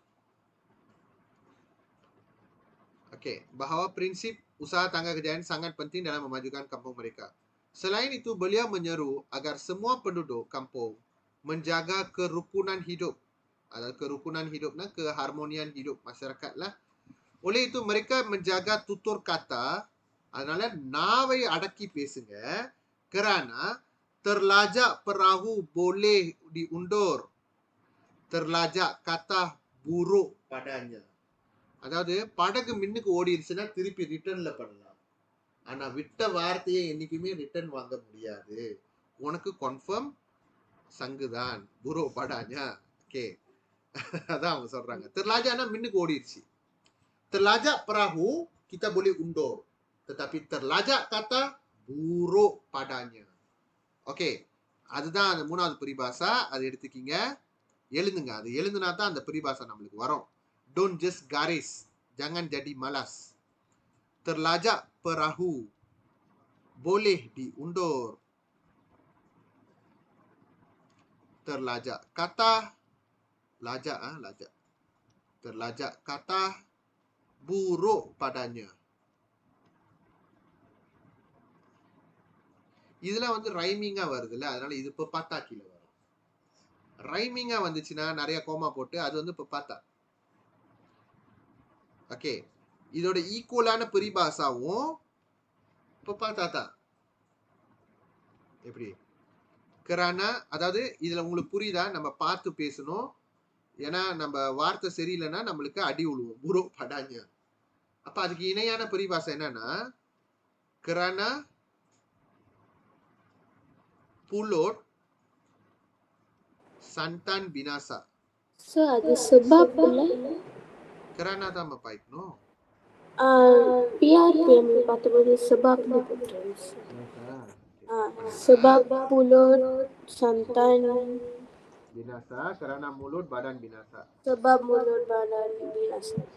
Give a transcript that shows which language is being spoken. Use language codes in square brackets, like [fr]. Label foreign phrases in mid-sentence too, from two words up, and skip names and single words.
[ms] Okey, bahawa prinsip usaha tangga kejayaan sangat penting dalam memajukan kampung mereka. Selain itu, beliau menyeru agar semua penduduk kampung menjaga kerukunan hidup. Ada kerukunan hidupnya, keharmonian hidup masyarakat lah. Oleh itu, mereka menjaga tutur kata. [ta] அதனால நாவை அடக்கி பேசுங்க. [ms] kerana terlajak perahu boleh diundur, terlajak kata buruk padanya. [ta] அதாவது படகு மின்னுக்கு ஓடிடுச்சுன்னா திருப்பி ரிட்டர்ன்ல பண்ணலாம். ஆனா விட்ட வார்த்தையை என்னைக்குமே ரிட்டர்ன் வாங்க முடியாது. உனக்கு கன்ஃபார்ம் சங்குதான், புரோ படாஞ்சா. ஓகே, அதான் அவங்க சொல்றாங்க. terlajak மின்னுக்கு ஓடிடுச்சு. [ms] terlajak perahu kita boleh undur, tetapi terlajak kata buruk padanya. [ta] ஓகே, அதுதான் அந்த மூணாவது பரிபாசா. அதை எடுத்துக்கிங்க, எழுதுங்க. அது எழுதுனா தான் அந்த பரிபாசா நம்மளுக்கு வரும். [en] Don't just [ms] garis, jangan jadi malas. Terlajak perahu boleh diundur, terlajak kata lajak, lajak, terlajak kata buruk padanya. [ta] இதெல்லாம் வந்து ரைமிங்கா வருதுல்ல, அதனால இது இப்ப பார்த்தா கீழே வரும். ரைமிங்கா வந்துச்சுன்னா நிறைய கோமா போட்டு அது வந்து இப்ப பார்த்தா. ஓகே, இதோட ஈக்குவலான பரிபாசாவும் இப்ப பார்த்தா தான். எப்படி? kerana, அதாவது இதுல உங்களுக்கு புரியுதா? நம்ம பார்த்து பேசணும். ஏன்னா நம்ம வார்த்தை சரியில்லைன்னா நம்மளுக்கு அடி விழுவோம், புரோ படாங்க. அப்ப அதுக்கு இணையான பரிபாசை என்னன்னா, [ms] kerana pulut santan binasa. So, ada sebab pula. [ta] kerana தான் நம்ம பாய்க்கணும். [ms] Biar dia patut boleh sebab dia terus. Sebab pulut santan binasa, kerana mulut badan binasa. sebab mulut badan binasa.